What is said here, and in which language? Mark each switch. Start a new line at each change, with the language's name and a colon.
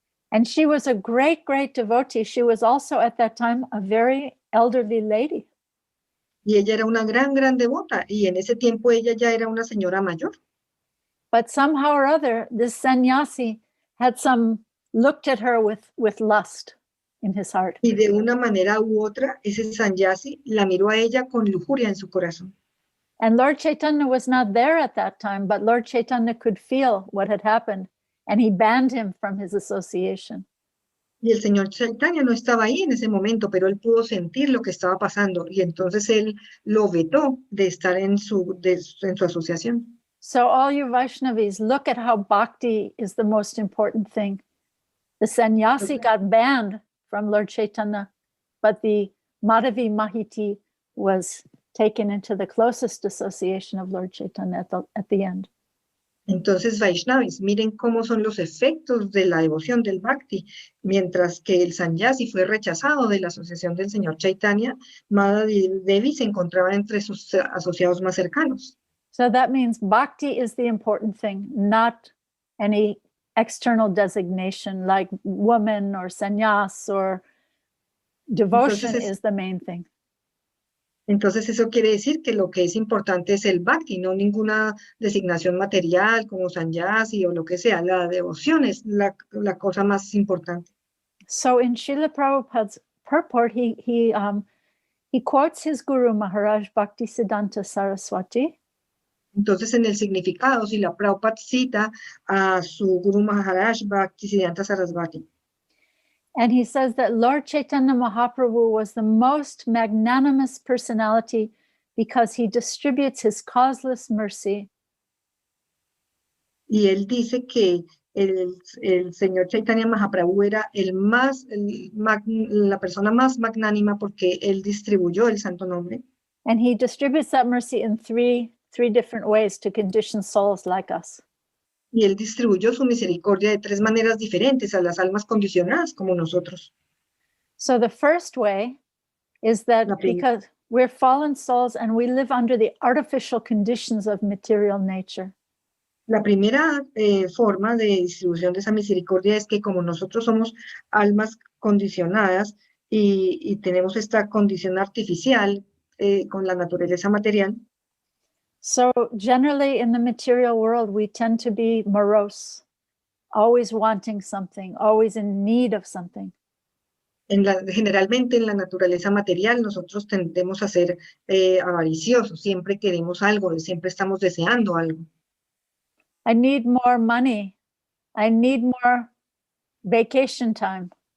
English: And she was a great, great devotee. She was also at that time a very elderly lady.
Spanish: Y ella era una gran, gran devota. Y en ese tiempo ella ya era una señora mayor.
English: But somehow or other, this sannyasi had looked at her with lust in his heart.
Spanish: Y de una manera u otra, ese sannyasi la miró a ella con lujuria en su corazón.
English: And Lord Chaitanya was not there at that time, but Lord Chaitanya could feel what had happened, and he banned him from his association.
Spanish: Y el señor Chaitanya no estaba ahí en ese momento, pero él pudo sentir lo que estaba pasando, y entonces él lo vetó de estar en su asociación.
English: So all you Vaishnavis, look at how bhakti is the most important thing. The sannyasi got banned from Lord Chaitanya, but the Madhavi Mahiti was taken into the closest association of Lord Chaitanya at the end.
Spanish: Entonces, Vaishnavis, miren cómo son los efectos de la devoción del Bhakti. Mientras que el sannyasi fue rechazado de la asociación del señor Chaitanya, Madhavi Devi se encontraba entre sus asociados más cercanos.
English: So that means Bhakti is the important thing, not any external designation like woman or sannyas or devotion is the main thing.
Spanish: Entonces eso quiere decir que lo que es importante es el Bhakti, no ninguna designación material como sannyasi o lo que sea. La devoción es la cosa más importante.
English: So in Srila Prabhupada's purport, he quotes his Guru Maharaj Bhaktisiddhanta Saraswati.
Spanish: Entonces en el significado, si la Prabhupada cita a su Guru Maharaj Bhaktisiddhanta Saraswati.
English: And he says that Lord Chaitanya Mahaprabhu was the most magnanimous personality because he distributes his causeless mercy.
Spanish: Y él dice que el señor Chaitanya Mahaprabhu era la persona más magnánima porque él distribuyó el santo nombre.
English: And he distributes that mercy in three different ways to conditioned souls like us.
Spanish: Y él distribuyó su misericordia de 3 maneras diferentes a las almas condicionadas como nosotros.
English: So the first way is that because we're fallen souls and we live under the artificial conditions of material nature.
Spanish: La primera forma de distribución de esa misericordia es que como nosotros somos almas condicionadas y tenemos esta condición artificial con la naturaleza material.
English: So generally in the material world, we tend to be morose, always wanting something, always in need of something.
Spanish: Generalmente en la naturaleza material nosotros tendemos a ser avariciosos, siempre queremos algo, siempre estamos deseando algo.
English: I need more money. I need more vacation time.